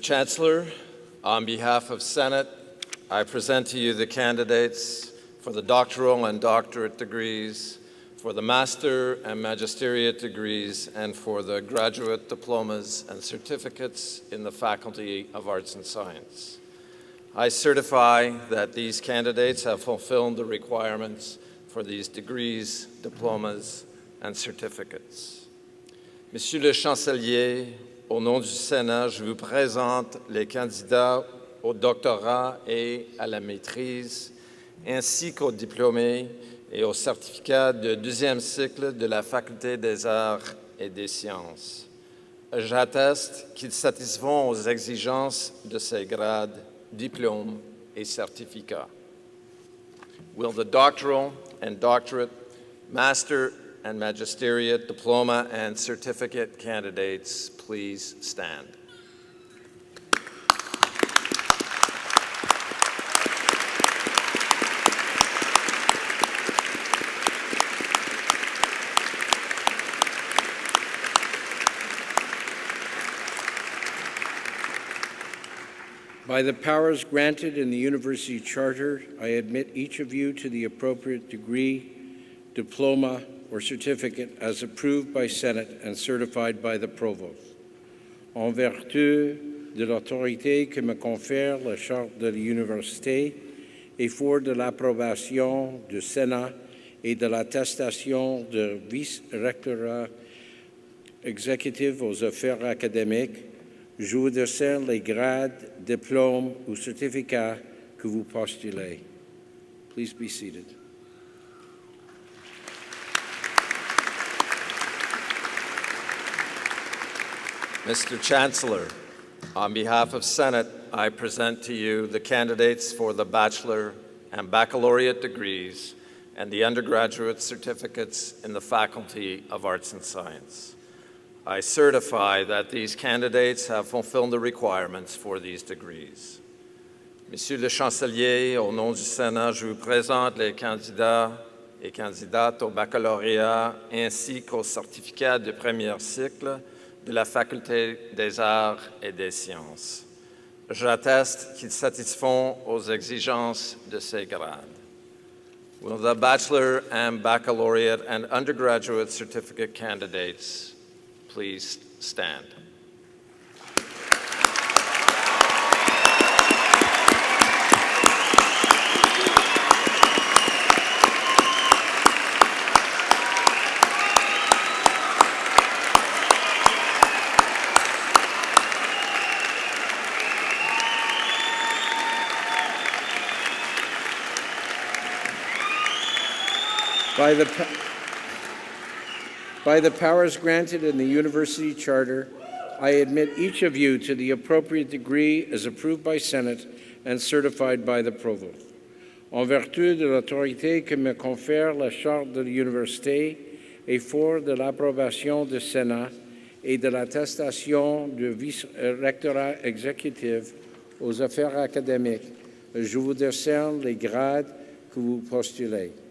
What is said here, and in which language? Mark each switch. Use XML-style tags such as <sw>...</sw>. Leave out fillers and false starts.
<en>Chancellor, on behalf of Senate, I present to you the candidates for the doctoral and doctorate degrees, for the master and magisteriate degrees, and for the graduate diplomas and certificates in the Faculty of Arts and Science. I certify that these candidates have fulfilled the requirements for these degrees, diplomas, and certificates.</en> <fr>Monsieur le Chancelier, au nom du Sénat, je vous présente les candidats au doctorat et à la maîtrise, ainsi qu'aux diplômés et au certificat de deuxième cycle de la Faculté des Arts et des Sciences. J'atteste qu'ils satisfont aux exigences de ces grades, diplômes et certificats.</fr> <en>Will the doctoral and doctorate, master and magisteriate diploma and certificate candidates please stand? By the powers granted in the University Charter, I admit each of you to the appropriate degree, diploma, or certificate as approved by Senate and certified by the Provost.</en> <fr>En vertu de l'autorité que me confère la Charte de l'Université et fort de l'approbation du Sénat et de l'attestation de vice-rectorat exécutif aux affaires académiques, je vous décerne les grades, diplômes ou certificats que vous postulez.</fr> <en>Please be seated. Mr. Chancellor, on behalf of Senate, I present to you the candidates for the bachelor and baccalaureate degrees and the undergraduate certificates in the Faculty of Arts and Science. I certify that these candidates have fulfilled the requirements for these degrees.</en> <fr>Monsieur le Chancelier, au nom du Sénat, je vous présente les candidats et candidates au baccalauréat ainsi qu'au certificat de premier cycle de la Faculté des Arts et des Sciences. J'atteste qu'ils satisfont aux exigences de ces grades.</fr> <en>Will the bachelor and baccalaureate and undergraduate certificate candidates please stand? By the powers granted in the University Charter, I admit each of you to the appropriate degree as approved by Senate and certified by the Provost.</en> <fr>En vertu de l'autorité que me confère la Charte de l'Université et fort de l'approbation du Sénat et de l'attestation du vice-rectorat exécutif aux affaires académiques, je vous décerne les grades que vous postulez.</fr>